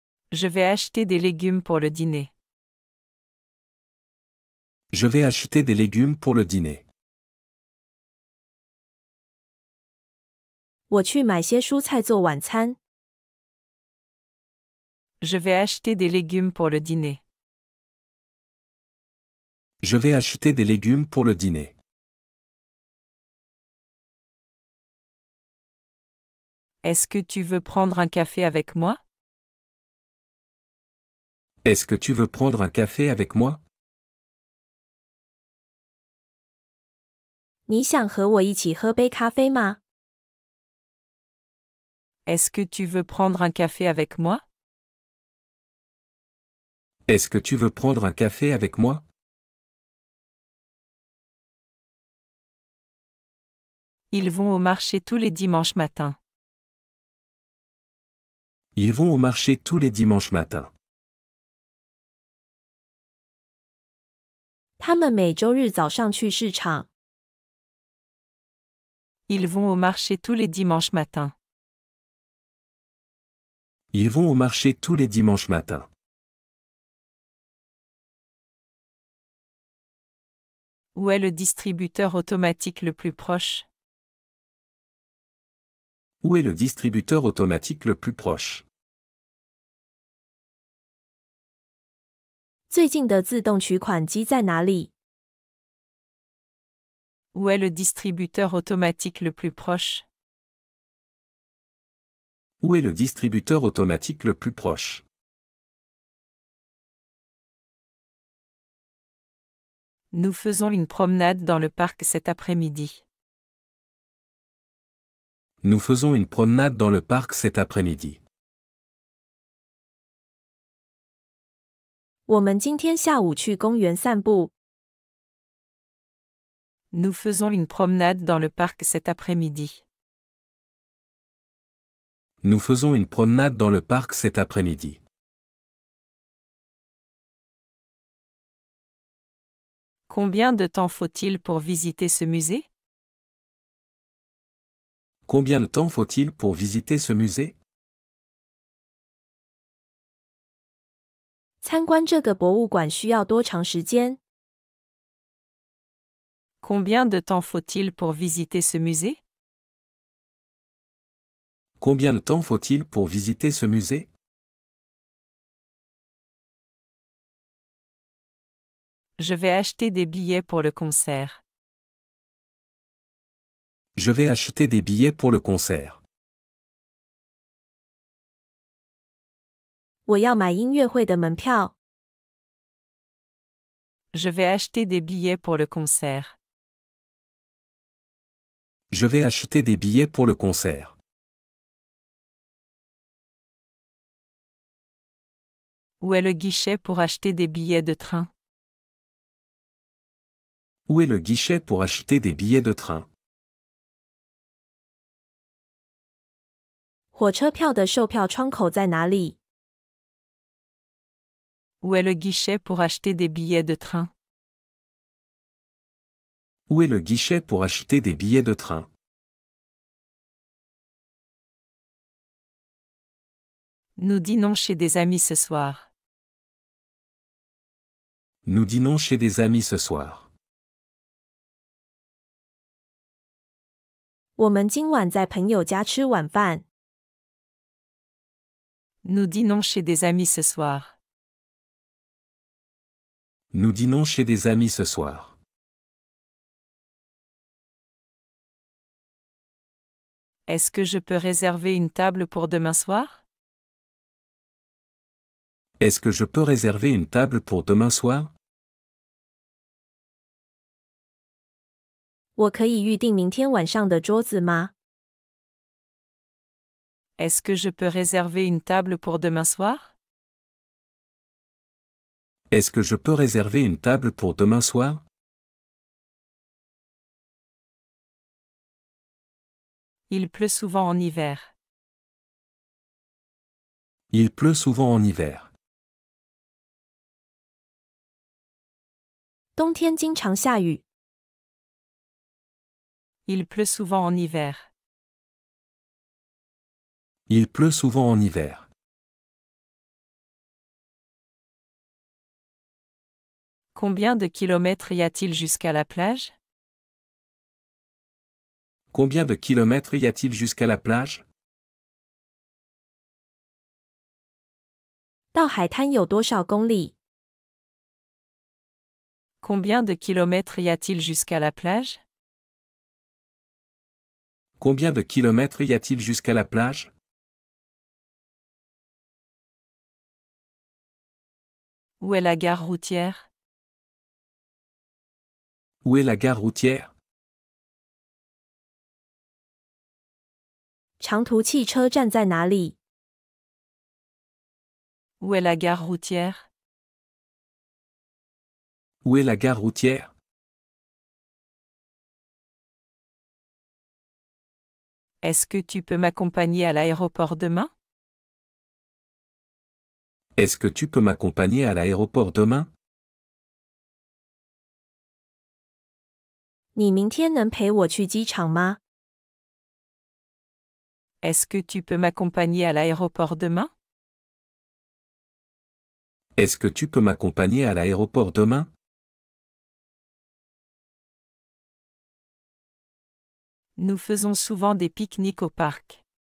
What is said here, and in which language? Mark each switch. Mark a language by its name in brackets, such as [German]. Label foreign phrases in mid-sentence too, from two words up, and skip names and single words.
[French] Je vais acheter des légumes pour le dîner. Je vais acheter des légumes pour le dîner. [Chinese] 我去买些蔬菜做晚餐。 [French] Je vais acheter des légumes pour le dîner. Je vais acheter des légumes pour le dîner. Est-ce que tu veux prendre un café avec moi? Est-ce que tu veux prendre un café avec moi? [Chinese] 你想和我一起喝杯咖啡吗？ [French] Est-ce que tu veux prendre un café avec moi? Est-ce que tu veux prendre un café avec moi? Ils vont au marché tous les dimanches matins. Ils vont au marché tous les dimanches matins. [Chinese] 他们每周日早上去市场。 [French] Ils vont au marché tous les dimanches matins. Ils vont au marché tous les dimanches matins. Où est le distributeur automatique le plus proche? Où est le distributeur automatique le plus proche? [Chinese] 最近的自动取款机在哪里？ [French] Où est le distributeur automatique le plus proche? Où est le distributeur automatique le plus proche? Nous faisons une promenade dans le parc cet après-midi. Nous faisons une promenade dans le parc cet après-midi. [Chinese] 我们今天下午去公园散步。 [French] Nous faisons une promenade dans le parc cet après-midi. Nous faisons une promenade dans le parc cet après-midi. Combien de temps faut-il pour visiter ce musée? Combien de temps faut-il pour visiter ce musée? [Chinese] 参观这个博物馆需要多长时间？ [French] Combien de temps faut-il pour visiter ce musée? Combien de temps faut-il pour visiter ce musée? Je vais acheter des billets pour le concert. Je vais acheter des billets pour le concert. [Chinese] 我要买音乐会的门票。 [French] Je vais acheter des billets pour le concert. Je vais acheter des billets pour le concert. Où est le guichet pour acheter des billets de train? Où est le guichet pour acheter des billets de train? [Chinese] 火车票的售票窗口在哪里？ [French] Où est le guichet pour acheter des billets de train? Où est le guichet pour acheter des billets de train? Nous dînons chez des amis ce soir. Nous dînons chez des amis ce soir. [Chinese] 我们今晚在朋友家吃晚饭。 [French] Nous dînons chez des amis ce soir. Nous dînons chez des amis ce soir. Est-ce que je peux réserver une table pour demain soir? Est-ce que je peux réserver une table pour demain soir? [Chinese] 我可以预定明天晚上的桌子吗？ [French] Est-ce que je peux réserver une table pour demain soir? Est-ce que je peux réserver une table pour demain soir? Il pleut souvent en hiver. Il pleut souvent en hiver. [Chinese] 冬天经常下雨。 [French] Il pleut souvent en hiver. Il pleut souvent en hiver. Combien de kilomètres y a-t-il jusqu'à la plage? Combien de kilomètres y a-t-il jusqu'à la plage? [Chinese] 到海滩有多少公里？ [French] Combien de kilomètres y a-t-il jusqu'à la plage? Combien de kilomètres y a-t-il jusqu'à la plage? Où est la gare routière? Où est la gare routière? [Chinese] 长途汽车站在哪里？ [French] Où est la gare routière? Où est la gare routière? Est-ce que tu peux m'accompagner à l'aéroport demain? Est-ce que tu peux m'accompagner à l'aéroport demain? [Chinese] 你明天能陪我去机场吗？ [French] Est-ce que tu peux m'accompagner à l'aéroport demain? Est-ce que tu peux m'accompagner à l'aéroport demain? Nous faisons souvent des pique-niques au parc.